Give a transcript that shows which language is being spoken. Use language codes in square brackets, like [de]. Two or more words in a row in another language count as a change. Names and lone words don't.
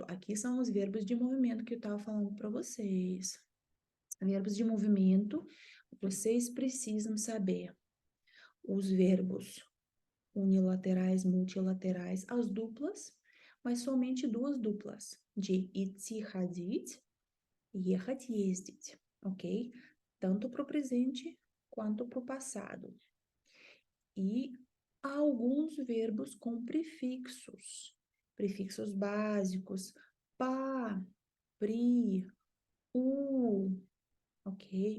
[pt] Aqui são os verbos de movimento que eu estava falando para vocês. Verbos de movimento, vocês precisam saber os verbos unilaterais, multilaterais, as duplas, mas somente duas duplas, de [ru] идти, ходить, ехать, ездить, [pt] ok? Tanto para o presente quanto para o passado. E há alguns verbos com prefixos, prefixos básicos, pa, pri, ok?